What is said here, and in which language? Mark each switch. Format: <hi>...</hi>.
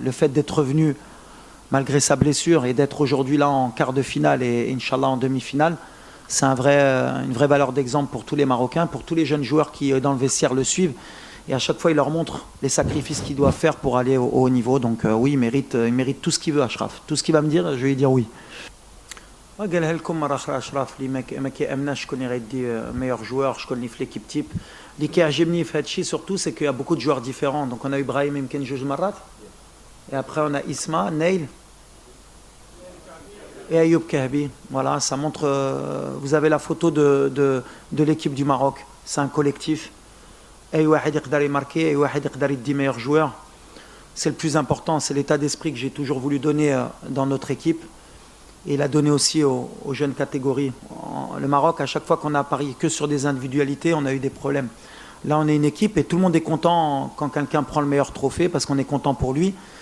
<fr>Le fait d'être revenu malgré sa blessure et d'être aujourd'hui là en quart de finale et Inch'Allah en demi-finale, c'est une vraie valeur d'exemple pour tous les Marocains, pour tous les jeunes joueurs qui dans le vestiaire le suivent. Et à chaque fois, il leur montre les sacrifices qu'ils doivent faire pour aller au haut niveau. Donc oui, il mérite tout ce qu'il veut, Achraf. Tout ce qu'il va me dire, je vais lui dire oui.</fr> <ar>قالها لكم مرة أخرى أشرف اللي ما كيأمناش شكون اللي غيدي</ar> <fr>meilleur joueur,</fr> <ar>شكون اللي في</ar> <fr>l'équipe type.</fr> <ar>اللي كيعجبني في هذا الشيء</ar> <fr>surtout c'est qu'il y a beaucoup de joueurs différents. Donc on a Ibrahim</fr> <ar>يمكن جوج مرات.</ar> <fr>Et après on a Isma, Neil et Ayoub Kahbi. Voilà, ça montre. Vous avez la photo de l'équipe du Maroc. C'est un collectif.</fr> <ar>أي واحد يقدر يماركي, أي واحد يقدر يدي</ar> <fr>meilleur joueur. C'est le plus important, c'est l'état d'esprit que j'ai toujours voulu donner dans notre équipe. Et il a donné aussi aux jeunes catégories. Le Maroc, à chaque fois qu'on a parié que sur des individualités, on a eu des problèmes. Là, on est une équipe et tout le monde est content quand quelqu'un prend le meilleur trophée parce qu'on est content pour lui.</fr>